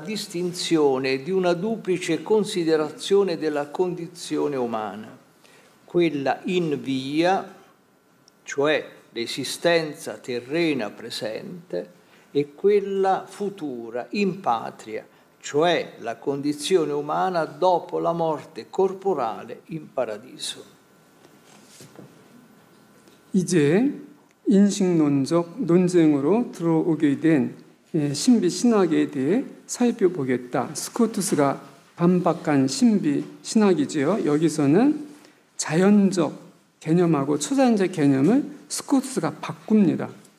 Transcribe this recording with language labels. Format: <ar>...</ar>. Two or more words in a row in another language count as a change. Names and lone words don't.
<it>distinzione di una duplice considerazione della condizione umana, quella in via, cioè l'esistenza terrena presente, e quella futura, in patria, cioè la condizione umana dopo la morte corporale in paradiso.</it> <ko>이제 인식론적 논쟁으로 들어오게 된 신비 신학에 대해 살펴보겠다. 스코투스가 반박한 신비 신학이지요. 여기서는 자연적 개념하고 초자연적 개념을 스코투스가 바꿉니다.</ko>